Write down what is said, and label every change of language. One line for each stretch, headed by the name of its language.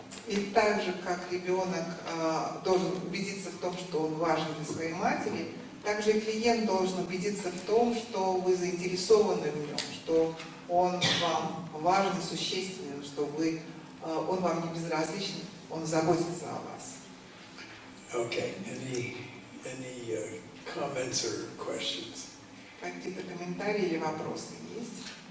Russian: И так же, как ребенок должен убедиться в том, что он важен для своей матери, также и клиент должен убедиться в том, что вы заинтересованы в нем, что он вам важен и существенен, что он вам не безразличен, он заботится о вас.
English: Okay. Any comments or questions?
Russian: Какие-то комментарии или вопросы есть?